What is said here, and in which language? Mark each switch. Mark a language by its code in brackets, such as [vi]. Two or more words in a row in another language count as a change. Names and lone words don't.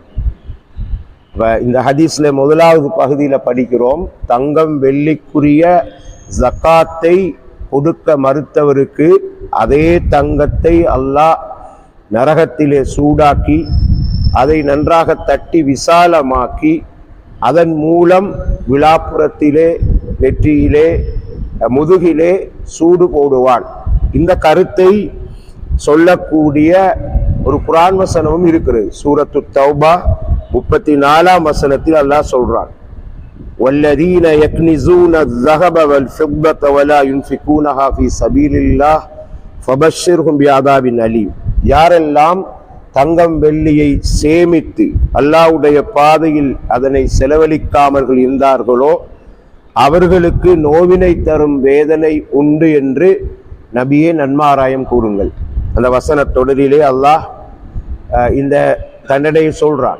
[ta] இந்த ஹதீஸ்ல முதலாவது பகுதியில படிக்கிறோம், தங்கம் வெள்ளிக்குரிய ஜகாத்தை கொடுக்க மறுத்தவருக்கு அதே தங்கத்தை அல்லாஹ் நரகத்திலே சூடாக்கி அதை நன்றாக தட்டி விசாலமாக்கி அதன் மூலம் விலாப்புறத்திலே, நெற்றியிலே, முதுகிலே சூடு போடுவான். இந்த கருத்தை சொல்லக்கூடிய ஒரு குர்ஆன் வசனமும் இருக்கிறது. சூரத்து தௌபா 34ஆம் வசனத்தில் அல்லாஹ் சொல்றான், [ar] والذين يكنزون الذهب والفضة ولا ينفقونها في سبيل الله فبشرهم بعذاب أليم. [ta] யாரெல்லாம் தங்கம் வெள்ளியை சேமித்து அல்லாஹ்வுடைய பாதையில் அதனை செலவழிக்காமர்கள் இருந்தார்களோ அவர்களுக்கு நோவினை தரும் வேதனை உண்டு என்று நபியே நன்மாராயம் கூறுங்கள். அந்த வசன தொடரிலே அல்லாஹ் இந்த தண்டனையை சொல்றான்.